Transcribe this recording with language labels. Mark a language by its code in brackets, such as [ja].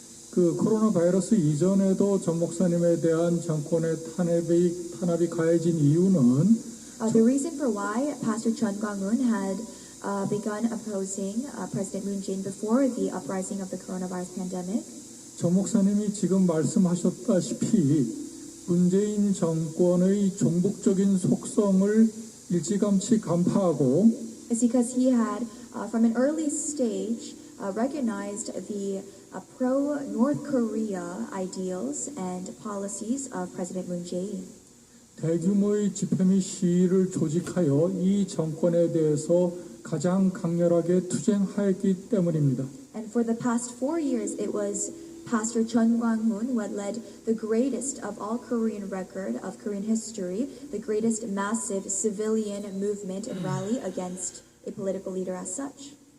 [ko] 그 코로나 바이러스 이전에도 정 목사님에 대한 정권의 탄압이 가해진 이유는 [en] The reason for why Pastor Chun Kwang-hun had begun opposing President Moon Jae-in before the uprising of the coronavirus pandemic [ko] 정 목사님이 지금 말씀하셨다시피 문재인 정권의 종북적인 속성을 일찌감치 간파하고 [en] is because he had, from an early stage, recognized the pro-North Korea ideals and policies of President Moon Jae-in. [ko] 대규모의 집회 및 시위를 조직하여 이 정권에 대해서 가장 강렬하게 투쟁하였기 때문입니다. [en] And for the past 4 years, it was Pastor Chun Kwang-hun who had led the greatest of all Korean record of Korean history, the greatest massive civilian movement and rally against a political leader as such.